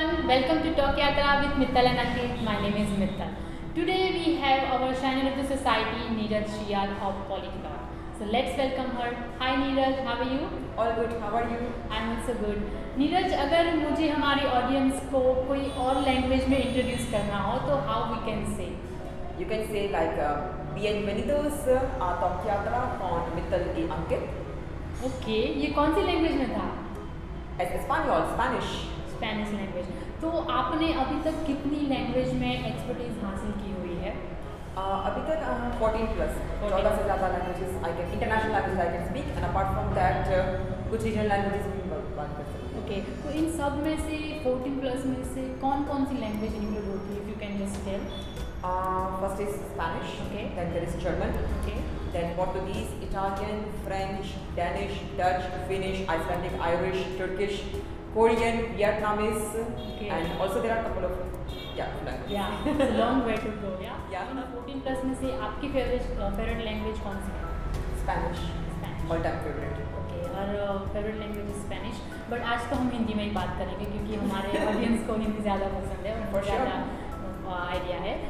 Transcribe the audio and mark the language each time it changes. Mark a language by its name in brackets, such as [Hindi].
[English] welcome to Talk Yatra with Mittal and Ankit. My name is Mittal. Today we have our Shining of the Society, Neeraj Shiyal of Polyglot. So let's welcome her. Hi Neeraj, how are you? All good. How are you? I'm also good. [Hindi] Neeraj, अगर मुझे हमारी audience को कोई और language में introduce करना हो तो [English] how we can say? You can say like [Spanish] bienvenidos a Talk Yatra con Mittal y Ankit. [Hindi] Okay, ये कौन सी लैंग्वेज में था? [English] Español, Spanish. [Hindi] Spanish language. तो आपने अभी तक कितनी लैंग्वेज में एक्सपर्टीज हासिल की हुई है? अभी तक 14 प्लस 14 से ज़्यादा languages [English] I can international language I can speak and apart from that [Hindi] कुछ रीजनल लैंग्वेजेस भी बात कर सकते हैं। ओके, तो इन सब में से 14 प्लस में से कौन कौन सी लैंग्वेज इंक्लूड होती है? [English] If you can just tell. First is Spanish, Okay. Then there is German, okay, then Portuguese, Italian, French, Danish, Dutch, Finnish, Icelandic, Irish, Turkish, Korean, Vietnamese, and also there are a couple of languages. या long way to go. या Yeah. [Hindi] इन 14 plus में से आपकी favourite language कौन सी है? [English] Spanish, [Hindi] Spanish. [English] all time favorite. [Hindi] Okay, और favourite language is Spanish. But आज तो हम हिंदी में ही बात करेंगे क्योंकि हमारे ऑडियंस को हिंदी ज़्यादा पसंद है और [English] For sure. [Hindi] ज़्यादा आइडिया है।